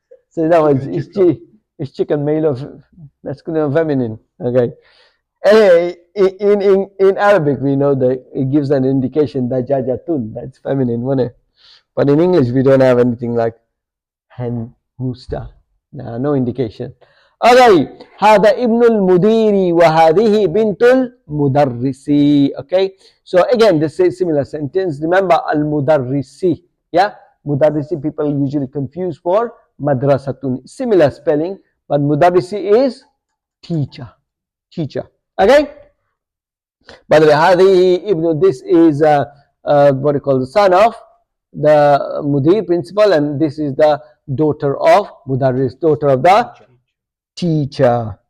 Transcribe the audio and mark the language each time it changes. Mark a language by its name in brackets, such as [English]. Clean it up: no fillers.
[English] So that was it's chicken, male or masculine or feminine. Okay. Anyway, in Arabic we know that it gives an indication that jajatun, that's feminine, wasn't it? But in English we don't have anything like hen, rooster. No indication. [Arabic] Okay, هذا ابن المدير وهذه بنت المدرس. [English] Okay, so again the similar sentence. Remember al-mudarrisi. Yeah, mudarrisi people usually confuse for madrasatun. Similar spelling, but mudarrisi is teacher. Okay. By the way, [Arabic] هذه ابن, [English] this is what you call the son of the mudir principal, and this is the daughter of mudarris, daughter of the teacher.